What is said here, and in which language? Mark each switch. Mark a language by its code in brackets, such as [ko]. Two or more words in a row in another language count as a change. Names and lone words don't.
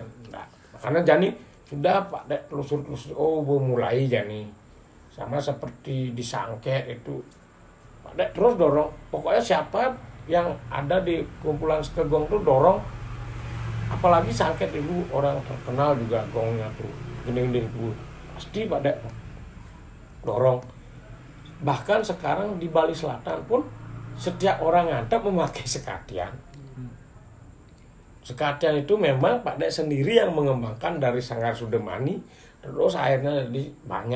[id] Nah, karena Jani sudah Pak Dek telusur-telusur, oh mulai Jani sama seperti disangket itu Pak Dek terus dorong. Pokoknya siapa yang ada di kumpulan Sekegong tuh dorong, apalagi sangket itu orang terkenal juga gongnya tuh gending-gending tuh pasti Pak Dek dorong. Bahkan sekarang di Bali Selatan pun setiap orang ngantep memakai sekatian. Sekatian itu memang Pak Dek sendiri yang mengembangkan dari Sanggar Sudemani, terus akhirnya jadi banyak.